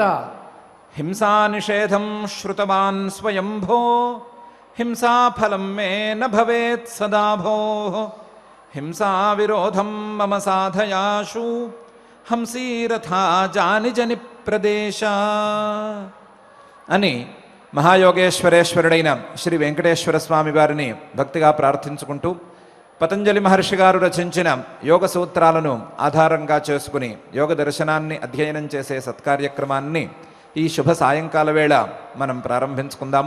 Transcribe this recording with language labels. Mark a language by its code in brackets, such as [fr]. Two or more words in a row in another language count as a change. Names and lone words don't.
[sa] हिंसा निषेधं श्रुतवान् स्वयंभो हिंसा फलं मे न भवेत् सदा भोः हिंसा विरोधं मम साधयाशु हंसीरथा जानि जनि प्रदेश [te] అని మహాయోగేశ్వరేశ్వరుడైన శ్రీ వెంకటేశ్వర స్వామి వారిని భక్తిగా ప్రార్థించుకుంటూ పతంజలి మహర్షి గారు రచించిన యోగ సూత్రాలను ఆధారంగా చేసుకుని యోగ దర్శనాన్ని అధ్యయనం చేసే సత్కార్యక్రమాన్ని ఈ శుభ సాయంకాల వేళ మనం ప్రారంభించుకుందాము.